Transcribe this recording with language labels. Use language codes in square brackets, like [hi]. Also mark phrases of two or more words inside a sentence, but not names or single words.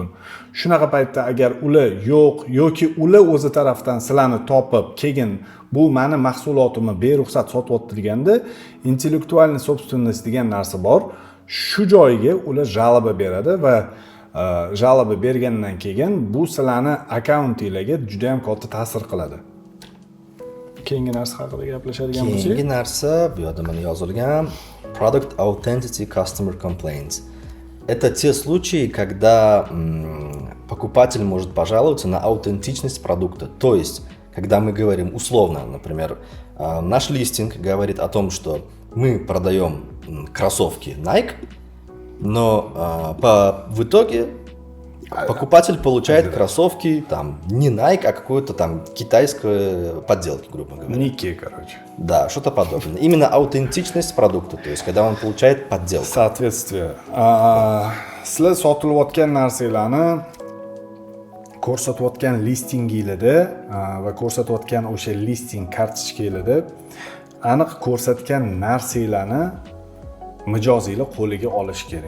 [uz] Shunaqa paytda agar ular yo'q yoki ular o'zi tarafdan sizlarni topib, keyin bu meni mahsulotimni beruxsat sotyapti deganda, [ru] интеллектуальный собственность [uz] degan narsa bor. Shu joyiga ular жалоба beradi va жалоба bergandan keyin bu sizlarni akkauntinglarga juda ham katta ta'sir qiladi. keyingi narsa haqida gaplashadigan bo'lsak, Keyingi narsa bu yerda mana yozilgan [en] Product Authenticity Customer Complaints. [ru] Это те случаи, когда покупатель может пожаловаться на аутентичность продукта. То есть, когда мы говорим условно, например, наш листинг говорит о том, что мы продаем кроссовки Nike, но в итоге покупатель получает кроссовки там не Nike, а какой-то там китайской подделки, грубо говоря. Nike, короче. Да, что-то подобное. Именно аутентичность продукта, то есть когда он получает подделку. Соответствие. [uz] Sizlar sotilayotgan narsalarni ko'rsatayotgan listingingizda va ko'rsatayotgan o'sha listing kartochkangizda aniq ko'rsatgan narsalarni mijozinglar qo'liga olish kerak.